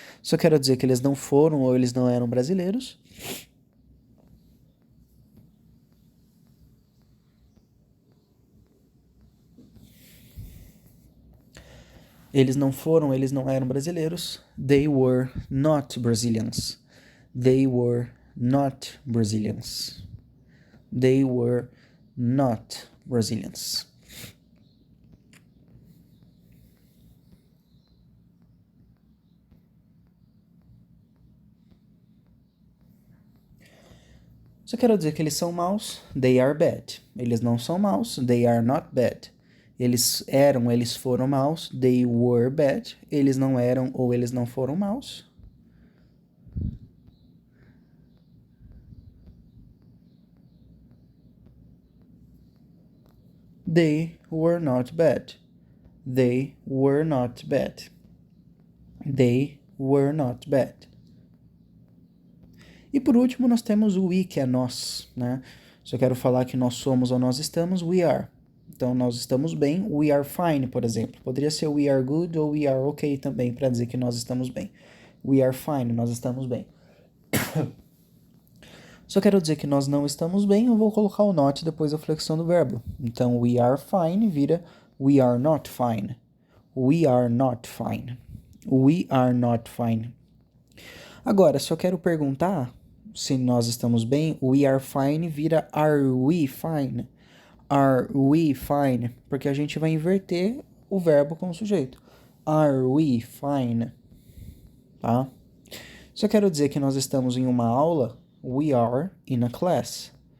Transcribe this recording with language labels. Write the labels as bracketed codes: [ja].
[pt] Se eu quero dizer que eles não foram ou eles não eram brasileiros, eles não foram, eles não eram brasileiros, [en] they were not Brazilians. They were not Brazilians. They were not Brazilians. [pt] Se eu quero dizer que eles são maus, [en] they are bad. [pt] Eles não são maus, [en] they are not bad. [pt] Eles eram, eles foram maus, [en] they were bad. [pt] Eles não eram ou eles não foram maus. [en] They were not bad. They were not bad. They were not bad. [pt] E por último, nós temos o we, que é nós, né? Se eu quero falar que nós somos ou nós estamos, [en] we are. [pt] Então, nós estamos bem, [en] we are fine, [pt] por exemplo. Poderia ser [en] we are good [pt] ou [en] we are okay [pt] também, para dizer que nós estamos bem. [en] We are fine, [pt] nós estamos bem. Se eu quero dizer que nós não estamos bem, eu vou colocar o not depois da flexão do verbo. Então, [en] we are fine [pt] vira [en] we are not fine. We are not fine. We are not fine. [pt] Agora, se eu quero perguntar se nós estamos bem, [en] we are fine [pt] vira [en] are we fine. Are we fine? [pt] Porque a gente vai inverter o verbo com o sujeito. [en] Are we fine? [pt] Tá? Se eu quero dizer que nós estamos em uma aula, [en] we are in a class.